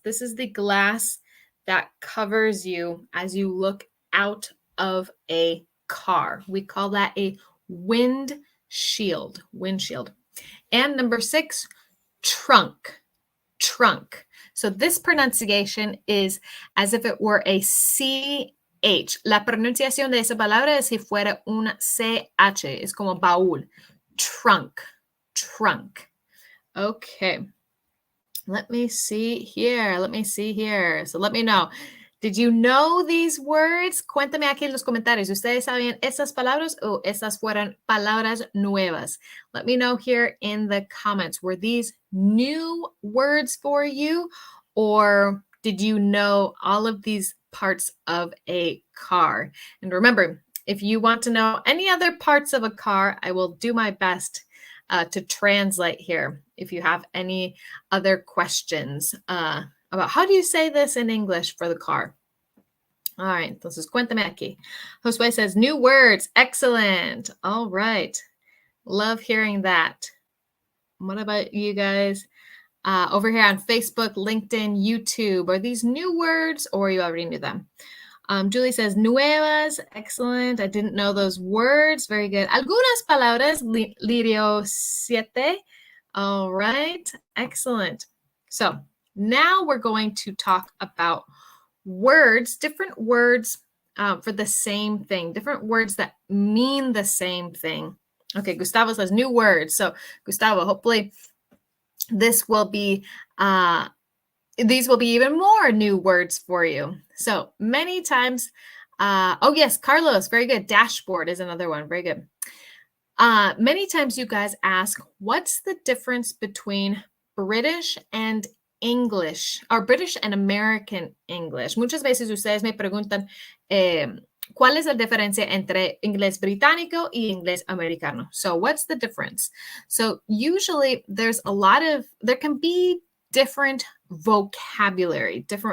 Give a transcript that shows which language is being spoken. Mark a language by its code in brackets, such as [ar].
[en] This is the glass that covers you as you look out of a car. We call that a windshield. Windshield. And number 6, trunk. Trunk. So this pronunciation is as if it were a CH. [es] La pronunciación de esa palabra es si fuera una CH. Es como baúl. Trunk. Trunk. Okay. [en] Let me see here. Let me see here. So let me know. Did you know these words? [es] Cuéntame aquí en los comentarios. ¿Ustedes sabían esas palabras o esas fueran palabras nuevas? [en] Let me know here in the comments. Were these new words for you, or did you know all of these parts of a car? And remember, if you want to know any other parts of a car, I will do my best to translate here if you have any other questions about how do you say this in English for the car. All right, [es] entonces cuéntame aquí. [en] Josue says, new words, excellent. All right, love hearing that. What about you guys over here on Facebook, LinkedIn, YouTube? Are these new words or you already knew them? Julie says, nuevas, excellent. I didn't know those words. Very good. [es] Algunas palabras, Lirio 7. [en] All right, excellent. So now we're going to talk about words, different words for the same thing, different words that mean the same thing. Okay, Gustavo says new words. So Gustavo, hopefully this will be, these will be even more new words for you. So many times, oh yes, Carlos, very good. Dashboard is another one, very good. Many times you guys ask, what's the difference between British and English, or British and American English? [es] Muchas veces ustedes me preguntan, ¿cuál es la diferencia entre inglés británico y inglés americano? [en] So what's the difference? So usually there can be different vocabulary.